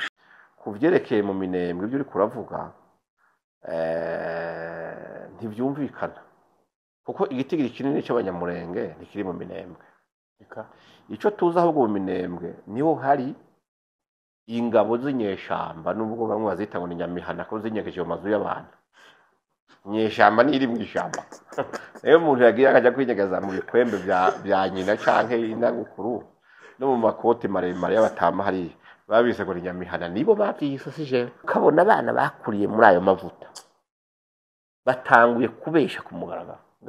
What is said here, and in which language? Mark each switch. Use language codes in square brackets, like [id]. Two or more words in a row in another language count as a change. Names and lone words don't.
[rn] ku byerekeye mu minembwe ibyo uri kuravuga ntibyumvikana kuko igitigiri kinini cy'abanyamurenge ntikiri mu minembwe icyo tuzi ahubwo mu minembwe niho hari ingabo z'inyeshamba nubwo bamwe bazita ngo ni nyamihana ko zinyegeje mu mazu y'abantu nyeshamba ni iri mu ishyamba rero umuntu yagiye akajya kwinyegeza mu bikwembe bya nyina canke inagukuru no mu makoti maremare y'abatama hariya babise ngo ni nyamihana nibo bavyisosije ukabona abana bakuriye muri ayo mavuta batanguye kubesha ku mugaragaro